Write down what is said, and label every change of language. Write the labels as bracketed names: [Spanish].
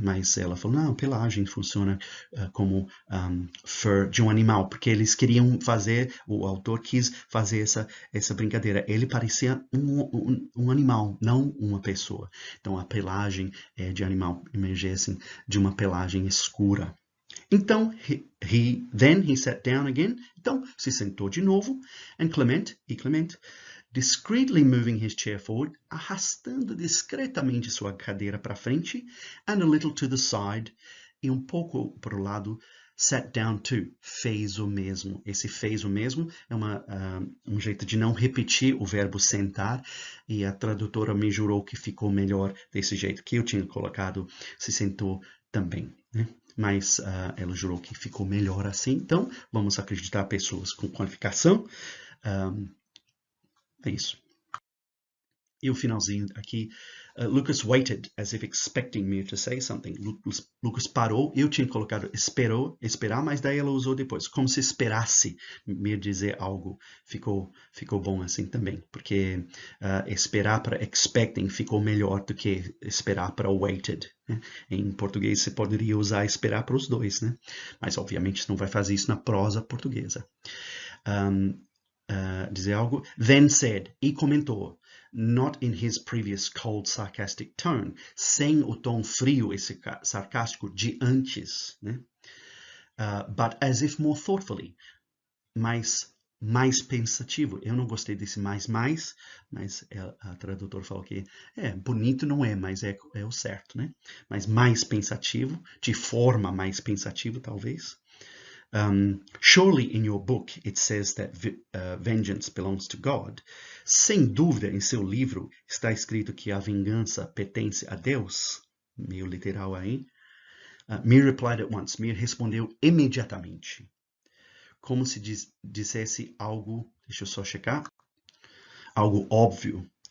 [Portuguese] Mas ela falou, não, pelagem funciona como fur de um animal, porque eles queriam fazer, o autor quis fazer essa brincadeira. Ele parecia um animal, não uma pessoa. Então a pelagem é de animal, emergissem de uma pelagem escura. Então, [English] then he sat down again. [Portuguese] Então, se sentou de novo. [English] And Clement, discreetly moving his chair forward, [Portuguese] arrastando discretamente sua cadeira para frente, [English] and a little to the side, [Portuguese] e pouco para o lado, [English] sat down too, [Portuguese] fez o mesmo. Esse fez o mesmo é um jeito de não repetir o verbo sentar, e a tradutora me jurou que ficou melhor desse jeito que eu tinha colocado, se sentou também, né? Mas ela jurou que ficou melhor assim. Então, vamos acreditar pessoas com qualificação. É isso. E o finalzinho aqui. [English] Lucas waited as if expecting me to say something. [Portuguese] Lucas parou. Eu tinha colocado esperar, mas daí ela usou depois. Como se esperasse me dizer algo. Ficou bom assim também. Porque esperar para expecting ficou melhor do que esperar para waited. Né? Em português você poderia usar esperar para os dois, né? Mas obviamente você não vai fazer isso na prosa portuguesa. Dizer algo. [English] Then said, [Portuguese] e comentou, [English] not in his previous cold, sarcastic tone, [Portuguese] sem o tom frio e sarcástico de antes, né? [English] But as if more thoughtfully, [Portuguese] mais pensativo. Eu não gostei desse mais, mas a tradutora falou que bonito não é, mas é o certo, né? Mas mais pensativo, de forma mais pensativa, talvez. [English] Surely in your book it says that vengeance belongs to God. [Portuguese] Sem dúvida em seu livro está escrito que a vingança pertence a Deus. Meio literal aí. [English] Mir replied at once. [Portuguese] Mir respondeu imediatamente. Como se dissesse algo, deixa eu só checar, algo óbvio.